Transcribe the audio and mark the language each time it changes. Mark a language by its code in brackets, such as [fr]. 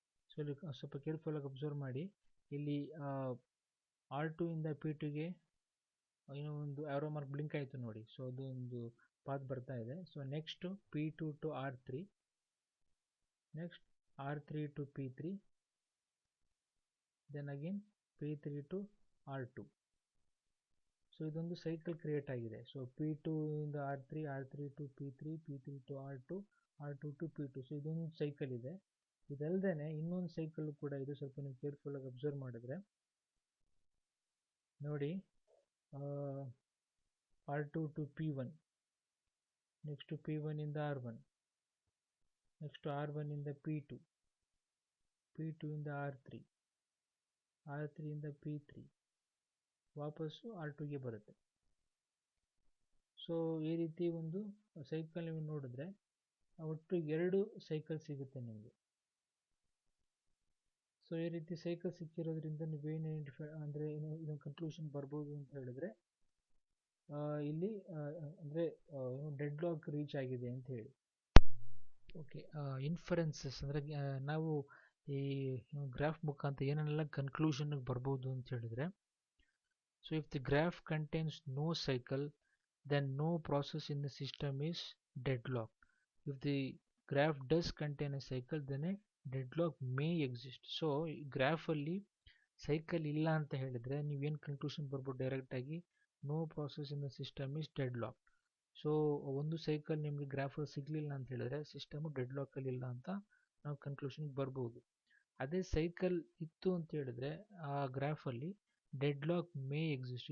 [kn] So ಇಲ್ಲಿ ಸ್ವಲ್ಪ ಕೇರ್ಫುಲ್ಲಾಗಿ observe ಮಾಡಿ. ಇಲ್ಲಿ R2 ಇಂದ P2ಗೆ ಏನೋ ಒಂದು ಆರೋ ಮಾರ್ಕ್ ಬ್ಲಿಂಕ್ ಆಯಿತು ನೋಡಿ. ಸೊ ಅದು ಒಂದು ಪಾತ್ ಬರ್ತಾ ಇದೆ. So next P2 to R3, next R3 to P3, then again P3 to R2. So ಇದೊಂದು ಸೈಕಲ್ ಕ್ರಿಯೇಟ್ ಆಗಿದೆ. ಸೊ P2 ಇಂದ R3, R3 to P3, P3 to R2, R2 to P2. So ಇದೊಂದು cycle ಇದೆ. ಇದಲ್ಲದೆ ಇನ್ನೊಂದು cycle ಕೂಡ ಇದೆ. ಸ್ವಲ್ಪ ನೀವು ಕೇರ್ಫುಲ್ಲಾಗಿ ಅಬ್ಸರ್ವ್ ಮಾಡಿದ್ರೆ ನೋಡಿ, R2 to P1, next P1 ಇಂದ R1, ನೆಕ್ಸ್ಟ್ R1 ಇಂದ P2, P2 ಇಂದ R3, R3 ಇಂದ P3, ವಾಪಸ್ಸು R2ಗೆ ಬರುತ್ತೆ. ಸೊ ಈ ರೀತಿ ಒಂದು ಸೈಕಲ್ ನೀವು ನೋಡಿದ್ರೆ ಒಟ್ಟು 2 ಸೈಕಲ್ ಸಿಗುತ್ತೆ ನಿಮಗೆ. ಸೊ ಈ ರೀತಿ ಸೈಕಲ್ ಸಿಕ್ಕಿರೋದ್ರಿಂದ ನೀವೇನು ಐಡೆಂಟಿಫೈ ಅಂದರೆ ಏನು ಕನ್ಕ್ಲೂಷನ್ ಬರ್ಬೋದು ಅಂತ ಹೇಳಿದ್ರೆ, ಇಲ್ಲಿ ಅಂದರೆ ಡೆಡ್ ಲಾಕ್ ರೀಚ್ ಆಗಿದೆ ಅಂತ ಹೇಳಿ. ಓಕೆ, ಇನ್ಫರೆನ್ಸಸ್ ಅಂದರೆ ನಾವು ಈ ಗ್ರಾಫ್ ಮುಖಾಂತರ ಏನೆಲ್ಲ ಕನ್ಕ್ಲೂಷನ್ಗೆ ಬರ್ಬೋದು ಅಂತ ಹೇಳಿದ್ರೆ, [en] so if the graph contains no cycle, then no process in the system is deadlocked. If the graph does contain a cycle, then a deadlock may exist. [kn] So graph ಅಲ್ಲಿ cycle ಇಲ್ಲ ಅಂತ ಹೇಳಿದ್ರೆ ನೀವೇನು ಕನ್ಕ್ಲೂಷನ್ ಬರ್ಬೋದು ಡೈರೆಕ್ಟಾಗಿ, [en] No process in the system is deadlock. [kn] So ಒಂದು cycle ನಿಮಗೆ ಗ್ರಾಫಲ್ಲಿ ಸಿಗಲಿಲ್ಲ ಅಂತ ಹೇಳಿದ್ರೆ ಸಿಸ್ಟಮು ಡೆಡ್ ಲಾಕಲ್ಲಿ ಇಲ್ಲ ಅಂತ ನಾವು ಕನ್ಕ್ಲೂಷನ್ಗೆ ಬರ್ಬೋದು. ಅದೇ ಸೈಕಲ್ ಇತ್ತು ಅಂತ ಹೇಳಿದ್ರೆ ಆ ಗ್ರಾಫಲ್ಲಿ ಡೆಡ್ ಲಾಕ್ [en] May exist.